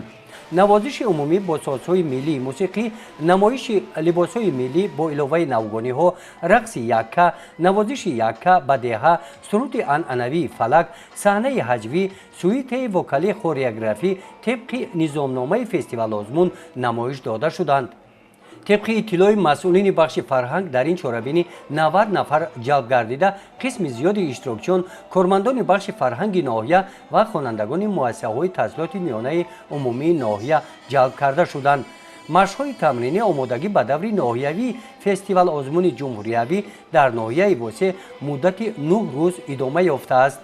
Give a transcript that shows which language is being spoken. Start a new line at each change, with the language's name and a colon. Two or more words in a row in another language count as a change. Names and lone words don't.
Tajik: навозиши умумӣ бо созҳои миллии мусиқӣ, намоиши либосҳои миллӣ бо иловаи навгониҳо, рақси якка, навозиши якка ба деҳа, суруди анъанавии фалак, саҳнаи ҳаҷвӣ, сюитаи вокалӣ хореографӣ тебқи низомномаи фестивал озмун намоиш дода шуданд.
Persian: طبق اطلاع مسئولین بخش فرهنگ در این چاره‌بینی 90 نفر جلب گردیده قسم زیادی اشتراکچیان کارمندان بخش فرهنگ ناحیه و خوانندگان مؤسسه‌های تحصیلات میانه عمومی ناحیه جلب کرده شدند. مشق‌های تمرینی آمادگی به دور ناحیوی فستیوال آزمون جمهوریوی در ناحیه واسه مدت 9 روز ادامه یافته است.